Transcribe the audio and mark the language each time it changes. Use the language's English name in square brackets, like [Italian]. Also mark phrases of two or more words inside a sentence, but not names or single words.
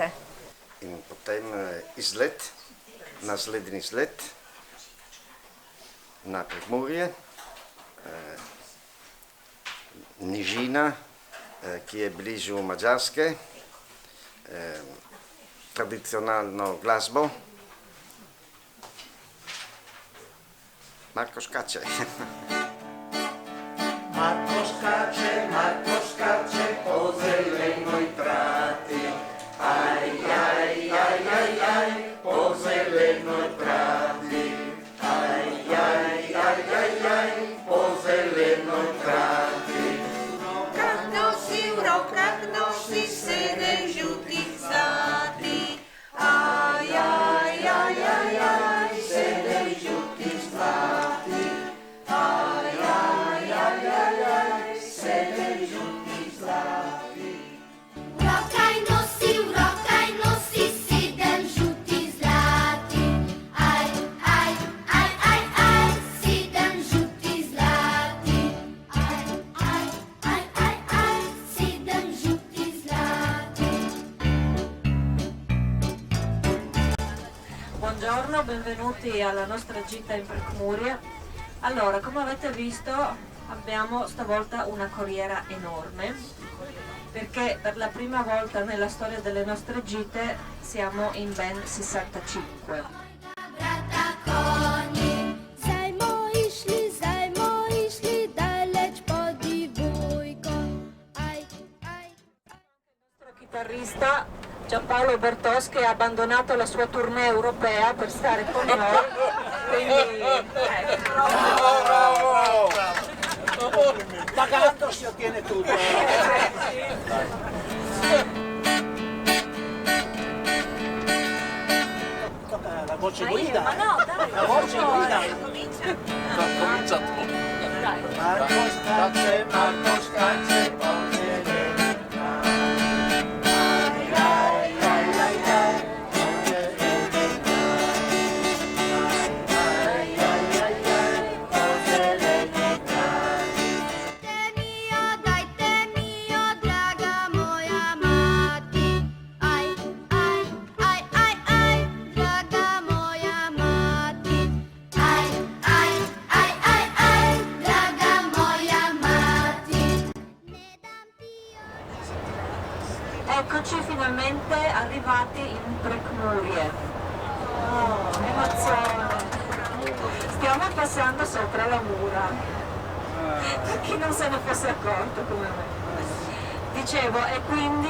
[Slovenian] In potem izlet, naslednji izlet na Prekmurje, nižina, ki je blizu Madžarske, tradicionalno glasbo. [Croatian] Marko skače. Marko skače po zelenoj trati, aj, aj, aj, aj, aj, po zelenoj trati, aj, aj, aj, aj, aj, po zelenoj trati. V rokah nosi 7 žutih zlatih, aj, aj, aj, aj, aj, 7 žutih zlatih, aj, aj, aj, aj, aj, 7 žutih zlatih. V rokah nosi 7 žutih zlatih, aj, aj, aj, aj, aj, 7 žutih zlatih, aj, aj, aj, aj, aj, 7 žutih zlatih. [Italian] Buongiorno, benvenuti alla nostra gita in Prekmurje. Allora, come avete visto abbiamo stavolta una corriera enorme, perché per la prima volta nella storia delle nostre gite siamo in ben 65. [Croatian] Brata koni, zajmo išli daleč pod divojko, aj, aj. [Italian] Il nostro chitarrista Giampaolo Bertoschi ha abbandonato la sua tournée europea per stare con noi, quindi Pagando si ottiene tutto. Tocca la voce guida. Ma no, dai, la voce guida. comincia tu. Dai. [Croatian] Marko skače po zelenoj trati, aj, aj, aj, aj, aj, po zelenoj trati, aj, aj, aj, aj, po zelenoj trati. Dajte mi jo, draga moja mati, aj, aj, aj, aj, aj, draga moja mati, aj, aj, aj, aj, aj, draga moja mati. Ne dam ti jo. [Italian] Eccoci finalmente arrivati in Prekmurje. Oh, emozione! Stiamo passando sopra la mura. Per chi non se ne fosse accorto come me. Dicevo, e quindi...